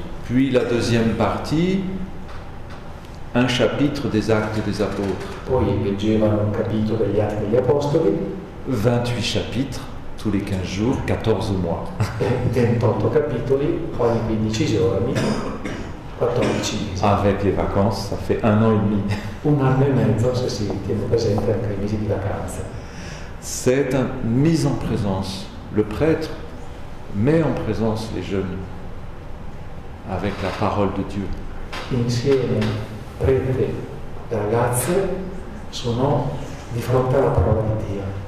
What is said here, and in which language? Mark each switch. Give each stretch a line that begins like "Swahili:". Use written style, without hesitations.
French: Puis la deuxième partie, un chapitre des actes des apôtres.
Italian: Poi leggevano un capitolo degli atti degli apostoli.
French: 28 chapitres tous les 15 jours, 14 mois.
Italian: 28 capitoli ogni 15 giorni, 14 mesi.
French: Avec les vacances, ça fait 1 an et demi.
Italian: Un anno e mezzo se si tiene presente anche i mesi di vacanza.
French: C'est une mise en présence. Le prêtre met en présence les jeunes avec la parole de Dieu.
Italian: Insieme prete e ragazze sono di fronte alla parola di Dio.